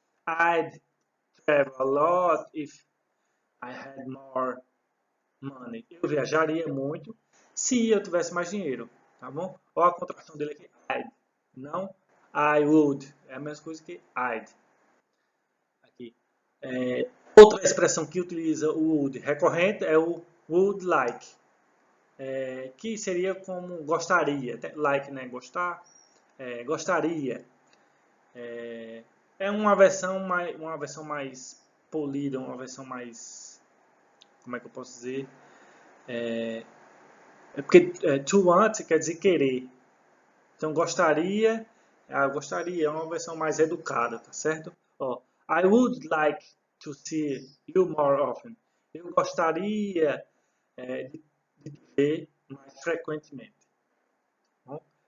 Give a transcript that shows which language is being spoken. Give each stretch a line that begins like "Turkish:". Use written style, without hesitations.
English: I'd travel a lot if I had more money.
Portuguese: Eu viajaria muito se eu tivesse mais dinheiro. Tá bom? Olha a contração dele aqui. I'd. Não I would. É a mesma coisa que I'd. Aqui. Outra expressão que utiliza o would recorrente é o would like, que seria como gostaria, like, né, gostar, gostaria. É uma versão mais polida, uma versão mais como é que eu posso dizer? Porque to want quer dizer querer. Então, gostaria, gostaria é uma versão mais educada, tá certo?
English: Ó, I would like to see you more often.
Portuguese: Eu gostaria de te ver mais frequentemente. Tá bom?